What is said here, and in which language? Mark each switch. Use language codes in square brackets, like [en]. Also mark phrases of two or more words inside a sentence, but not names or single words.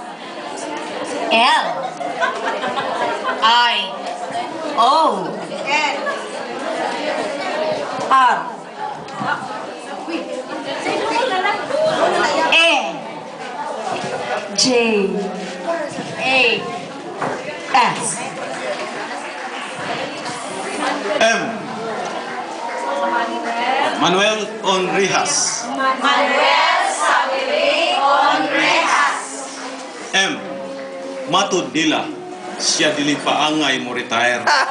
[ceb] L. I. O. R. N. J. A. S. M. Manuel Onrijas. Manuel Sabiri Onrejas. M. Matud Dila. Siya dili paangay mo retire.